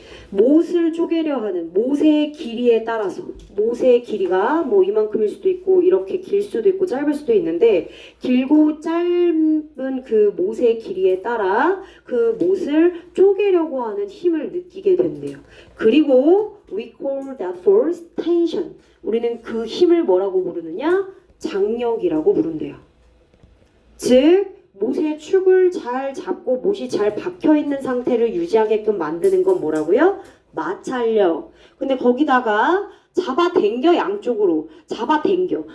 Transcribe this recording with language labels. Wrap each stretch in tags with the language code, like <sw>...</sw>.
<ko>못을 쪼개려 하는 못의 길이에 따라서, 못의 길이가 뭐 이만큼일 수도 있고 이렇게 길 수도 있고 짧을 수도 있는데, 길고 짧은 그 못의 길이에 따라 그 못을 쪼개려고 하는 힘을 느끼게 된대요.</ko> <en>그리고 we call that force tension.</en> <ko>우리는 그 힘을 뭐라고 부르느냐? 장력이라고 부른대요. 즉 못의 축을 잘 잡고 못이 잘 박혀있는 상태를 유지하게끔 만드는 건 뭐라고요? 마찰력. 근데 거기다가 잡아당겨, 양쪽으로 잡아당겨.</ko>